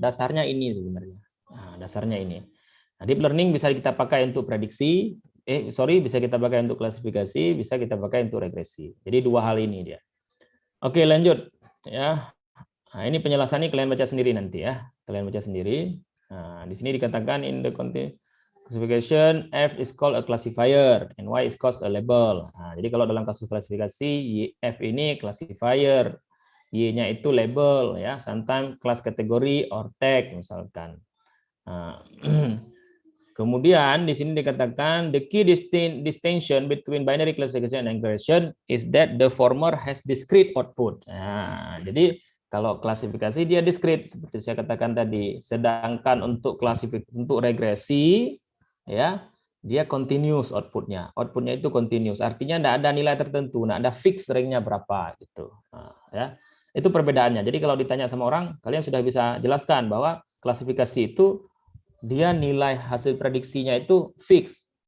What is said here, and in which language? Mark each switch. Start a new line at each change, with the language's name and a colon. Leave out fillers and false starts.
Indonesian: Dasarnya ini sebenarnya. Nah, dasarnya ini. Nah, deep learning bisa kita pakai untuk prediksi. Bisa kita pakai untuk klasifikasi, bisa kita pakai untuk regresi. Jadi 2 hal ini dia. Oke, lanjut ya. Nah, ini penjelasannya kalian baca sendiri nanti ya. Kalian baca sendiri. Nah, di sini dikatakan
English: in the classification F is called a classifier and Y is called a label.
Indonesian: Nah, jadi kalau dalam kasus klasifikasi F ini classifier, Y-nya itu label ya,
English: sometimes class category or tag
Indonesian: misalkan. Nah, kemudian di sini dikatakan
English: the key distinction between binary classification and regression is that the former has discrete output.
Indonesian: Nah, jadi kalau klasifikasi dia discrete seperti saya katakan tadi, sedangkan untuk regresi ya dia continuous outputnya. Outputnya itu continuous, artinya tidak ada nilai tertentu, tidak ada fix ringnya berapa gitu. Nah, ya itu perbedaannya. Jadi kalau ditanya sama orang, kalian sudah bisa jelaskan bahwa klasifikasi itu dia nilai hasil prediksinya itu fix.